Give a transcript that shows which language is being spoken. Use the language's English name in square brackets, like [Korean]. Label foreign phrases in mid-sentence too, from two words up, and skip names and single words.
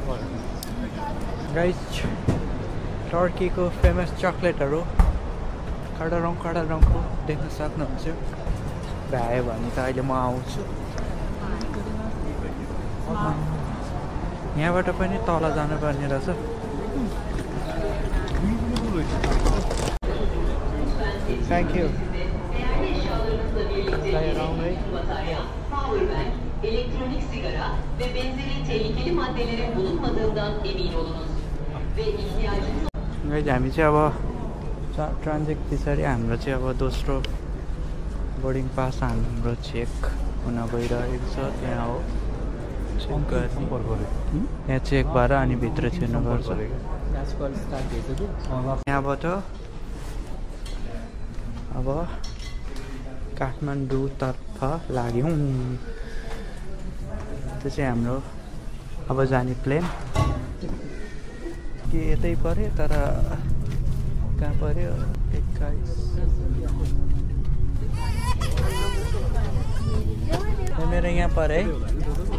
[Nepali] गाइस टर्कीको फेमस चकलेटहरू खडा रङको देख्न सक्नुहुन्छ भ्यायो भने त अहिले म आउँछु यहाँबाट पनि तल जानुपर्ने रहेछ [English] thank you [Turkish] elektronik sigara ve benzeri tehlikeli maddelerin bulunmadığından emin olunuz ve ihtiyacınız [Nepali] हामी चाहिँ अब ट्रान्जिट पछाडि हाम्रो चाहिँ अब दोस्रो [English] boarding pass [Nepali] हाम्रो चेक हुन गइरहेको छ त्यहाँ हो चेक गर्ने यहाँ चेक भएर अनि भित्र छिर्नुपर्छ यहाँबाट अब काठमाडौँतर्फ लाग्यौँ त्यो चाहिँ हाम्रो अब जाने प्लेन के यतै पऱ्यो तर कहाँ पऱ्यो 21 मेरो यहाँ पऱ्यो है के